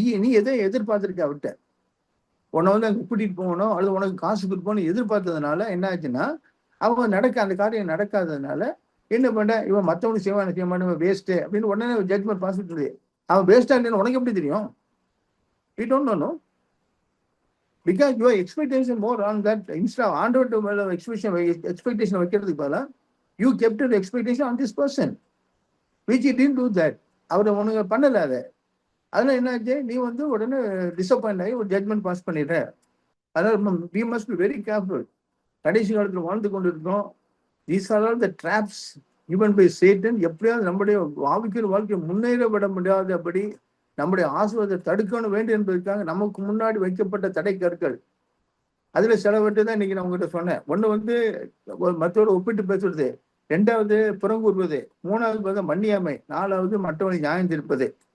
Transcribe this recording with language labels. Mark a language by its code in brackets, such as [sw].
[ta] நீ எதை எதிர்பார்த்துருக்க அவர்கிட்ட? உன்னை வந்து அங்கே கூட்டிட்டு போகணும் அல்லது உனக்கு காசு கொடுப்போன்னு எதிர்பார்த்ததுனால என்ன ஆச்சுன்னா, அவன் அந்த காரியம் நடக்காததுனால என்ன பண்ண, இவன் மற்றவனுக்கு செய்ய மாட்டேன் வேஸ்ட்டு அப்படின்னு உடனே ஜட்ஜ்மெண்ட் பாஸ் பண்ணுறது. அவன் வேஸ்டா இல்லைன்னு உனக்கு எப்படி தெரியும்? [en] We don't know. Because your expectation more on that instead of [ta] ஆண்டவர்ட்ட மேல [en] expectation [ta] வைக்கிறதுக்கு பதிலா [en] you kept your expectation on this person which he didn't do that. [ta] அவரை உனக்கு பண்ணல அதை. அதனால என்ன ஆச்சு, நீ வந்து உடனே டிசப்பாயிண்ட் ஆகி ஒரு ஜட்ஜ்மெண்ட் பாஸ் பண்ணிடுற. அதனால [en] we must be very careful. [ta] கடைசி காலத்துல வாழ்ந்து கொண்டு இருக்கோம். [en] These are all the traps given by Satan. [ta] எப்படியாவது நம்முடைய ஆவிக்குரிய வாழ்க்கையை முன்னேற விட முடியாதபடி நம்முடைய ஆசீர்வாதத்தை தடுக்கணும் வேண்டும் என்பதற்காக நமக்கு முன்னாடி வைக்கப்பட்ட தடை கற்கள். அதுல சிலவற்றை தான் இன்னைக்கு நான் உங்ககிட்ட சொன்னேன். ஒண்ணு வந்து மற்றவரை ஒப்பிட்டு பேசுறது, 2வது புறங்கூறுவது, 3வது மன்னியாமை, 4வது மற்றவனை நியாயம் தீர்ப்பது.